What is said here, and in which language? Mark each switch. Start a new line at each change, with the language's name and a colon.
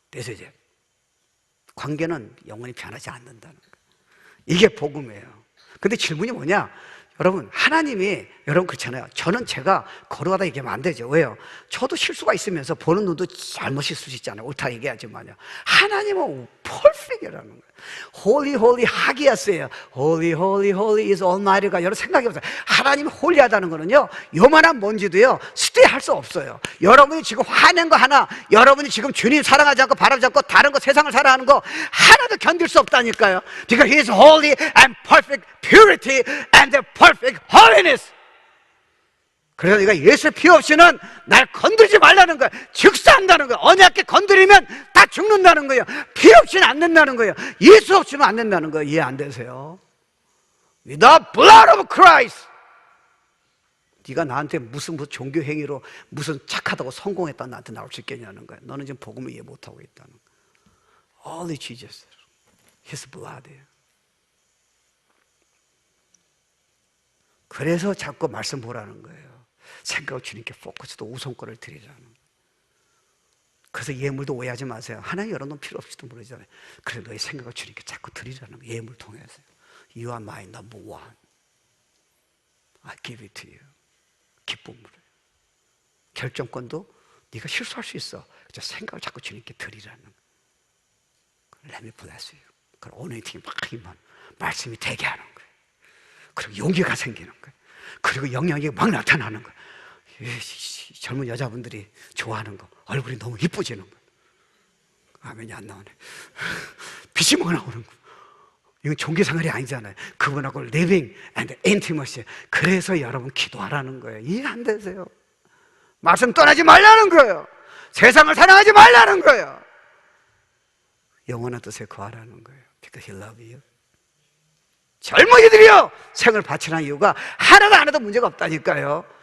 Korean: 그래서 이제 관계는 영원히 변하지 않는다는 거야. 이게 복음이에요. 근데 질문이 뭐냐? 여러분, 하나님이, 여러분 그렇잖아요. 저는 제가 거룩하다 얘기하면 안 되죠. 왜요? 저도 실수가 있으면서 보는 눈도 잘못 있을 수 있잖아요. 옳다 얘기하지만요. 하나님은 퍼펙트라는 거예요.
English: Holy, holy
Korean: 하기였어요.
English: Holy, holy, holy is Almighty가
Korean: 여러 생각이 없어요. 하나님이 홀리하다는 거는요, 요만한 먼지도요 스테이할 수 없어요. 여러분이 지금 화낸 거 하나, 여러분이 지금 주님 사랑하지 않고 바라지 않고 다른 거 세상을 살아가는 거 하나도 견딜 수 없다니까요.
English: Because He is holy and perfect purity and the perfect holiness.
Korean: 그래서 네가 예수의 피 없이는 날 건드리지 말라는 거야. 즉사한다는 거야. 언약계 건드리면 다 죽는다는 거예요. 피 없이는 안 된다는 거예요. 예수 없이는 안 된다는 거예요. 이해 안 되세요?
English: With the blood of Christ.
Korean: 네가 나한테 무슨 종교 행위로 무슨 착하다고 성공했다 나한테 나올 수 있겠냐는 거야. 너는 지금 복음을 이해 못하고 있다는 거야.
English: Only Jesus, His blood예요.
Korean: 그래서 자꾸 말씀 보라는 거예요. 생각을 주님께 포커스도 우선권을 드리라는. 그래서 예물도 오해하지 마세요. 하나님 여러분 필요 없을지도 모르잖아요. 그래서 너의 생각을 주님께 자꾸 드리라는 거예요. 예물 통해서.
English: You are my number one. I give it to you.
Korean: 기쁨으로. 결정권도 네가 실수할 수 있어. 그래서 생각을 자꾸 주님께 드리라는 거예요.
English: Let me bless you.
Korean: 그럼 어느팅이 막 힘만 말씀이 되게 하는 거예요. 그리고 용기가 생기는 거예요. 그리고 영향이 막 나타나는 거예요. 젊은 여자분들이 좋아하는 거, 얼굴이 너무 이뻐지는 거. 아멘이 안 나오네. 빛이 막 나오는 거. 이건 종교생활이 아니잖아요. 그분하고
English: living and intimacy.
Korean: 그래서 여러분 기도하라는 거예요. 이해 안 되세요? 말씀 떠나지 말라는 거예요. 세상을 사랑하지 말라는 거예요. 영원한 뜻에 거하라는 거예요.
English: Because He loves you.
Korean: 젊은이들이요, 생을 바치라는 이유가 하나도 안 해도 문제가 없다니까요.